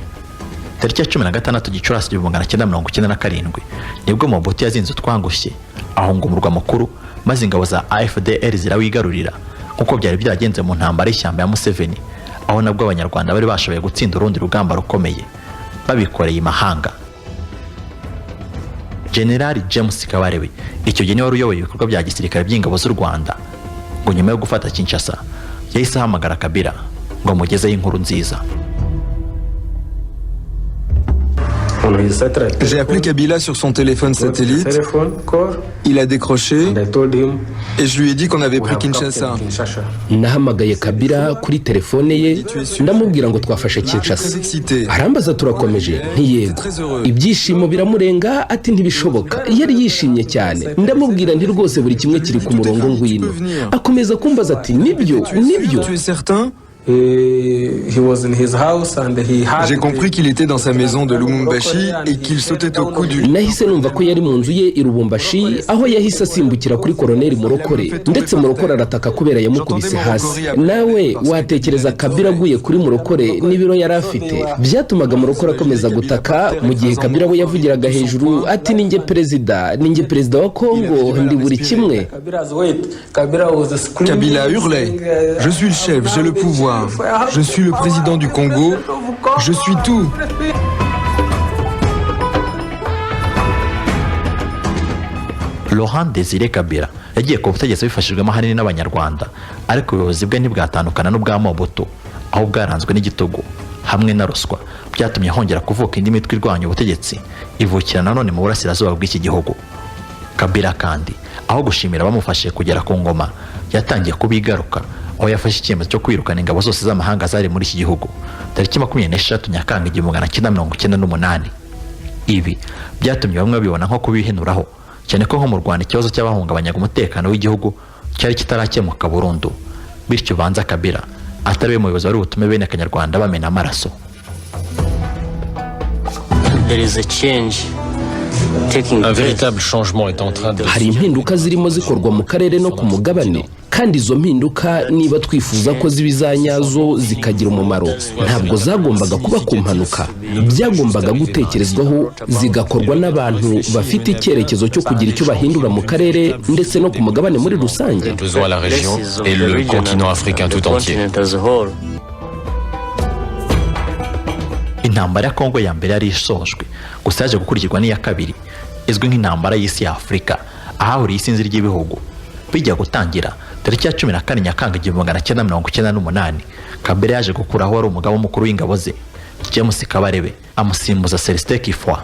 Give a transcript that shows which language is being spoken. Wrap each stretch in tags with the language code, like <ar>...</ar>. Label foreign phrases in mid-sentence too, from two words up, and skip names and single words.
<rw>Tariki ya 16 Gicurasi 1997 nibwo Mobutu yazinze utwangushye ahunga umurwa mukuru, maze ingabo za AFDL zirawigarurira kuko byari byagenze mu ntambara y'ishyamba ya Museveni, aho nabwo abanyarwanda bari bashoboye gutsinda urundi rugamba rukomeye babikoreye imahanga. General James Kabarebe icyo gihe wari uyoboye ibikorwa bya gisirikare by'ingabo z'u Rwanda, ngo nyuma yo gufata Kinshasa yahise ahamagara Kabila ngo amugezeho inkuru nziza.</rw> <fr>J'ai appelé Kabila sur son téléphone satellite. Il a décroché et je lui ai dit qu'on avait pris Kinshasa.</fr> <rw>Nahamagaye Kabila kuri telefone ye ndamubwira ngo twafashe Kinshasa. Arambaza turakomeje ntiyego. Ibyishimo biramurenga ati ntibishoboka. Yari yishimye cyane. Ndamubwira nti rwose buri kimwe kiri ku murongo ngwino. Akomeza kumbaza ati nibyo.</rw> <fr>Tu es certain? J'ai compris qu'il était dans sa maison de Lumumbashi et qu'il sautait au cou du...</fr> <rw>Nahise numva ko yari mu nzu ye i Lubumbashi, aho yahise asimbukira kuri Koloneli Murokore, ndetse Murokore arataka kubera yamukubise hasi. Nawe watekereza Kabila aguye kuri Murokore n'ibiro yari afite, byatumaga Murokore akomeza gutaka, mu gihe Kabila we yavugiraga hejuru ati ninjye perezida wa Kongo, ndi buri kimwe.</rw> <fr>Kabila hurlait: je suis le chef, j'ai le pouvoir. Je suis le président du Congo, je suis tout.</fr> <rw>Laurent Désiré Kabila yagiye ku butegetsi bifashijwemo ahanini n'abanyarwanda, ariko ubuyobozi bwe ntibwatandukana n'ubwa Mobutu, aho bwaranzwe n'igitugu hamwe na ruswa, byatumye hongera kuvuka indi mitwe irwanya ubutegetsi ivukira nanone mu burasirazuba bw'iki gihugu. Kabila kandi aho gushimira abamufashije kugera ku ngoma, yatangiye kubigaruka, aho yafashe icyemezo cyo kwirukana ingabo zose z'amahanga zari muri iki gihugu tariki 26 Nyakanga 1998. Ibi byatumye bamwe babibona nko kubihenuraho, cyane ko nko mu Rwanda ikibazo cy'abahungabanyaga umutekano w'igihugu cyari kitarakemuka burundu, bityo banza Kabila atari we muyobozi wari butume bene Kanyarwanda bamena amaraso.</rw> <en>There is a change.</en> <fr>Un véritable changement est en train de...</fr> <rw>Hari impinduka zirimo zikorwa mu karere no ku mugabane, kandi izo mpinduka niba twifuza ko zibizanyazo zikagira umumaro, ntabwo zagombaga kuba ku mpanuka, byagombaga gutekerezwaho zigakorwa n'abantu bafite icyerekezo cyo kugira icyo bahindura mu karere ndetse no ku mugabane muri rusange.</rw> <fr>Besoin la région et le continent africain tout entier.</fr> <rw>Intambara ya Kongo ya mbere yari isojwe, gusa yaje gukurikirwa n'iya kabiri izwi nk'intambara y'isi ya Afurika, ahahuriye isinzi ry'ibihugu. Bijya gutangira tariki ya 14 Nyakanga 1998, Kabila yaje gukuraho wari umugabo mukuru w'ingabo ze James Kabarebe, amusimbuza Celestin Kifwa.</rw>